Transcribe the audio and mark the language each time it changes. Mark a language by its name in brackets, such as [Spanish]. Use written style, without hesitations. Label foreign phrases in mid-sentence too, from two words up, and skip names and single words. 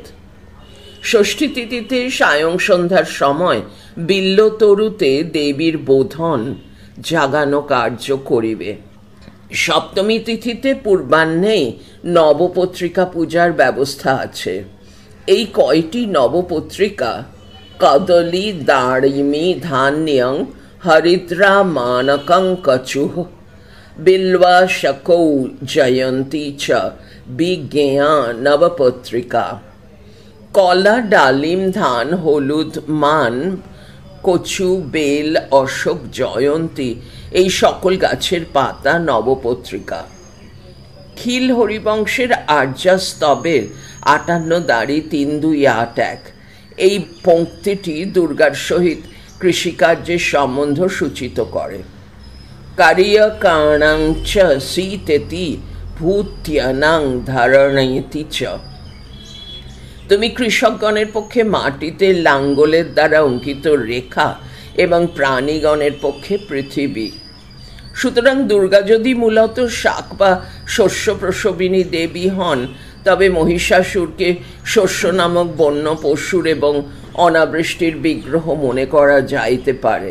[Bangla] ষষ্ঠী তিথিতে সায়ং সন্ধ্যার সময় বিল্লতরুতে দেবীর বোধন জাগানো কার্য করিবে। সপ্তমী তিথিতে পূর্বাহ্নেই নবপত্রিকা পূজার ব্যবস্থা আছে। এই কয়টি [Sanskrit] নবপত্রিকা কদলী দাড়িমি ধান্যং হরিদ্রা মানকং কচুঃ বিল্বা শকৌ জয়ন্তী চ বিজ্ঞেয়া নবপত্রিকা। [Bangla] কলা, ডালিম, ধান, হলুদ, মান, কচু, বেল, অশোক, জয়ন্তী এই সকল গাছের পাতা নবপত্রিকা। খিল হরিবংশের আর্যাস্তবের 58 দাড়ি 3-2-8-1 এই পঙ্ক্তিটি দুর্গার সহিত কৃষিকার্যের সম্বন্ধ সূচিত করে। [Sanskrit] কারিয়কাণাং চ সীতেতি ভূত্যানাং ধারণেতি চ। [Bangla] তুমি কৃষকগণের পক্ষে মাটিতে লাঙ্গলের দ্বারা অঙ্কিত রেখা এবং প্রাণীগণের পক্ষে পৃথিবী। সুতরাং দুর্গা যদি মূলত শাক বা শস্য প্রসবিনী দেবী হন, তবে মহিষাসুরকে শস্য নামক বন্য পশুর এবং অনাবৃষ্টির বিগ্রহ মনে করা যাইতে পারে।